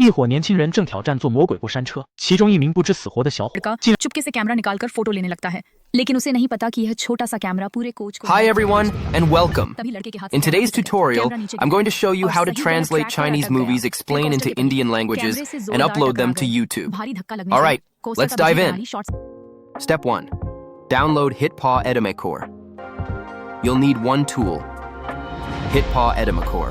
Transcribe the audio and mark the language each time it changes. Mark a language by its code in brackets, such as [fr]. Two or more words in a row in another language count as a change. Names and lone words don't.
[zh] 一伙年轻人正挑战坐魔鬼过山车，其中一名不知死活的小伙竟 [hi] चुपके से कैमरा निकालकर फोटो लेने लगता है, लेकिन उसे नहीं पता कि यह छोटा सा कैमरा पूरे कोच को। [en] Hi everyone and welcome. In today's tutorial, I'm going to show you how to translate Chinese movies explained into Indian languages and upload them to YouTube. Alright, let's dive in. Step 1. Download HitPaw Edimakor. You'll need one tool, HitPaw Edimakor.